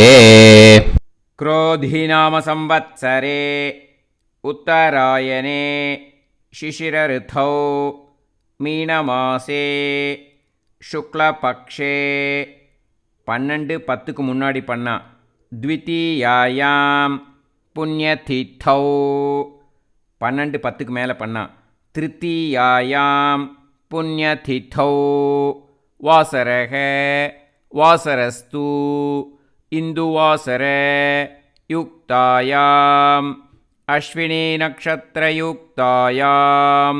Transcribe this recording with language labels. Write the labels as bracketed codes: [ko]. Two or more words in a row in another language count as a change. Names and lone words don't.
[sa] क्रोधिनाम संवत्सरे उत्तरायणे शिशिरऋतौ மீனமாசே शुक्लपक्षे [ta] 12-10க்கு முன்னாடி பண்ணா [sa] द्वितीयायां पुण्यतिथौ [ta] 12-10க்கு மேலே பண்ணா [sa] तृतीयायां पुण्यतिथौ वासरक वासरस्तु इन्दुवासर युक्तायाम् अश्विनी नक्षत्रयुक्तायाम्.